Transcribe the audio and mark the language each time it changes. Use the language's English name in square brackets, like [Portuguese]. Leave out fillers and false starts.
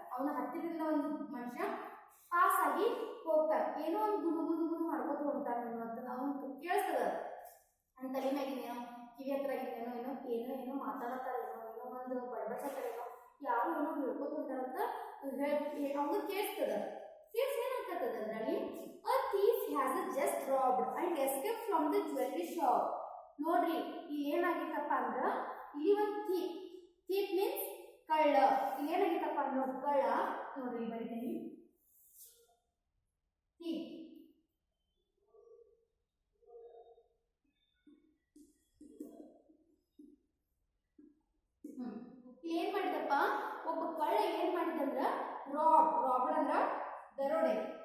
[Kannada] ಅವನ ಹತ್ತಿರದಿಂದ ಒಂದು ಮನುಷ್ಯ ಪಾಸ್ ಆಗಿ ಹೋಗ್ತಾನೆ. ಏನೋ ಒಂದು ಗುಣಗುಣ ಮಾಡ್ಕೊಂಡು ಹೋಗ್ತಾನೆ ಅನ್ನುವಂಥದ್ದು ಅವನು ಕೇಳಿಸ್ತದ. ನನ್ನ ತಲೆ ಮ್ಯಾಗಿನೇನೋ, ಕಿವಿ ಹತ್ರ ಆಗಿದ್ದೇನೋ, ಏನೋ ಮಾತಾಡತ್ತಾರೇನೋ, ಏನೋ ಒಂದು ಬಡಬಡ್ಸತ್ತಾರೇನೋ, ಯಾರು ಏನೋ ಹೇಳ್ಕೊತ ಹೊಂಟಾರಂತ ಅವ್ನು ಕೇಳಿಸ್ತದ. ಏನಾಗ್ತದ ಅದ್ರಲ್ಲಿ, [English] a thief has just robbed and escaped from the jewelry shop. [Kannada] ನೋಡ್ರಿ, ಇಲ್ಲಿ ಏನಾಗಿತ್ತಪ್ಪ ಅಂದ್ರ ಇಲ್ಲಿ ಒಂದು ಥೀಪ್ ಮೀನ್ಸ್ ಕಳ್ಳ. ಇಲ್ಲಿ ಏನಾಗಿತ್ತಪ್ಪ ಅಂದ್ರೆ ಕಳ್ಳ, ನೋಡ್ರಿ ಬರೀತೀನಿ, ಥೀಪ್ ಏನ್ ಮಾಡಿದಪ್ಪ, ಒಬ್ಬ ಕಳ್ಳ ಏನ್ ಮಾಡಿದಂದ್ರ ರಾಬರ್ಡ್ ಅಂದ್ರ ದರೋಡೆ.